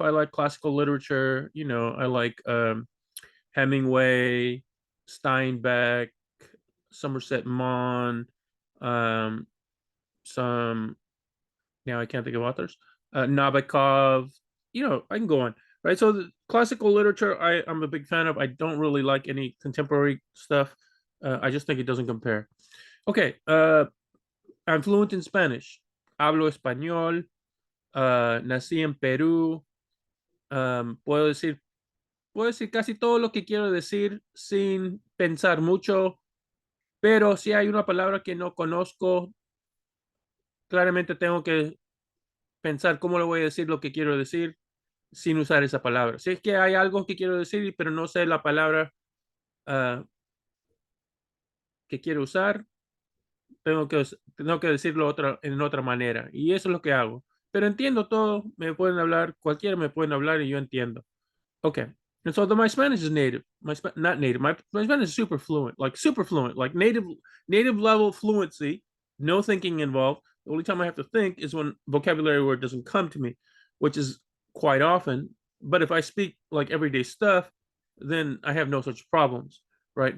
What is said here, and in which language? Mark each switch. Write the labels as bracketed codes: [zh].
[en] I like classical literature. I like Hemingway, Steinbeck, Somerset Maugham, um, some now I can't think of authors, Nabokov. I can go on. Right. So the classical literature, I'm a big fan of. I don't really like any contemporary stuff. I just think it doesn't compare. Okay, I'm fluent in Spanish. [es] Hablo español. Nací en Perú. Puedo decir casi todo lo que quiero decir sin pensar mucho, pero si hay una palabra que no conozco, claramente tengo que pensar cómo le voy a decir lo que quiero decir sin usar esa palabra. Si es que hay algo que quiero decir, pero no sé la palabra uh, que quiero usar, tengo que decirlo en otra manera. Y eso es lo que hago. Pero entiendo todo, me pueden hablar, cualquiera me pueden hablar y yo entiendo. [en] Okay. And so my Spanish is native. Not native. My Spanish is super fluent, like native level fluency, no thinking involved. The only time I have to think is when vocabulary word doesn't come to me, which is quite often. But if I speak like everyday stuff, then I have no such problems. right?